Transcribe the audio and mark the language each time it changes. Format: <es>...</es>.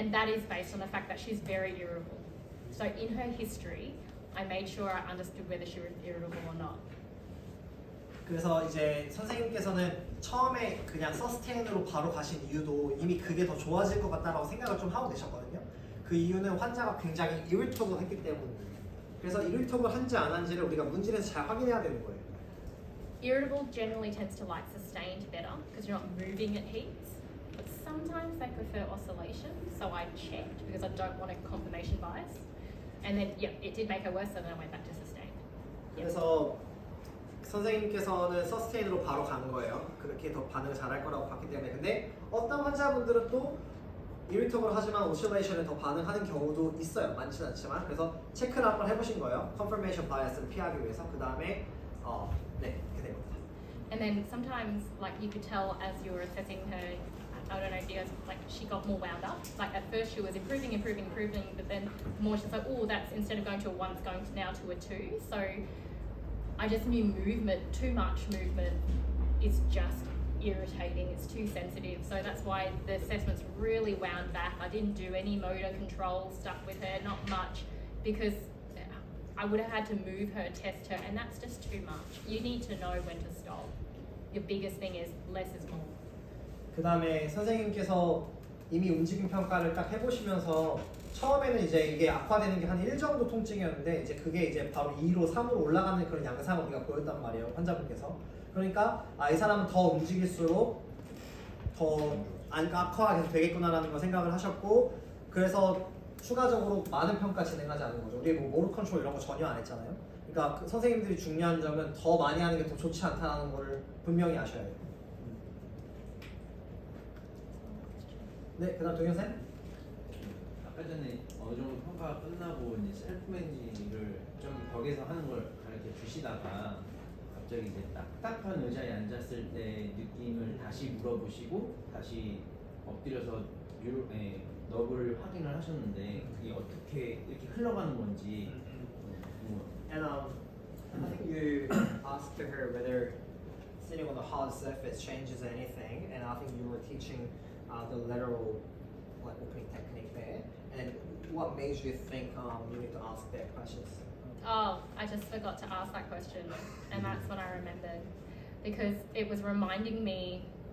<en>And that is based on the fact that she's very irritable. So in her history, I made sure I understood whether she was irritable or not.</en> <ko>그래서 이제 선생님께서는 처음에 그냥 서스테인으로 바로 가신 이유도 이미 그게 더 좋아질 것 같다라고 생각을 좀 하고 계셨거든요. 그 이유는 환자가 굉장히 irritable 했기 때문이에요. 그래서 irritable 한지 안 한지를 우리가 문진에서 잘 확인해야 되는 거예요.</ko> <en>Irritable generally tends to like sustained better because you're not moving at heaps. But sometimes they prefer oscillation, so I checked because I don't want a confirmation bias. And then, yeah, it did make her worse, so then I went back to sustained. Yeah.</en> <ko>그래서 선생님께서는 서스테인으로 바로 간 거예요. 그렇게 더 반응을 잘할 거라고 봤기 때문에. 근데 어떤 환자분들은 또 irritable 하지만 oscillation에 더 반응하는 경우도 있어요. 많지는 않지만. 그래서 체크를 한번 해보신 거예요. confirmation bias를 피하기 위해서. 그 다음에 네, 이렇게 된 겁니다.</ko> <en>And then sometimes, like you could tell as you were assessing her, I don't know, Diaz, like she got more wound up. Like at first she was improving, but then more she's like, oh, that's instead of going to a 1, it's going to now to a 2. So I just knew movement, too much movement is just irritating. It's too sensitive. So that's why the assessments really wound back. I didn't do any motor control stuff with her, not much, because I would have had to move her, test her, and that's just too much. You need to know when to stop. Your biggest thing is less is more.</en> <ko>그 다음에 선생님께서 이미 움직임 평가를 딱 해보시면서 처음에는 이제 이게 악화되는 게 한 1 정도 통증이었는데 이제 그게 이제 바로 2로 3으로 올라가는 그런 양상을 우리가 보였단 말이에요. 환자분께서. 그러니까 이 사람은 더 움직일수록 더 악화가 계속 되겠구나라는 걸 생각을 하셨고 그래서 추가적으로 많은 평가 진행하지 않는 거죠. 우리 뭐 모드 컨트롤 이런 거 전혀 안 했잖아요. 그러니까 그 선생님들이 중요한 점은 더 많이 하는 게 더 좋지 않다는 걸 분명히 아셔야 돼요. 네, 그다음 동현쌤. 아까 전에 어느 정도 평가가 끝나고 이제 셀프 매니지를 좀 벽에서 하는 걸 가르쳐 주시다가 갑자기 이제 딱딱한 의자에 앉았을 때 느낌을 다시 물어보시고 다시 엎드려서 너브를 확인을 하셨는데 그게 어떻게 이렇게 흘러가는 건지</ko> <en>And I think you asked her whether sitting on a hard surface changes anything, and I think you were teaching the lateral like opening technique there. And what made you think you need to ask that questions? Oh, I just forgot to ask that question, and that's when I remembered, because it was reminding me.</en>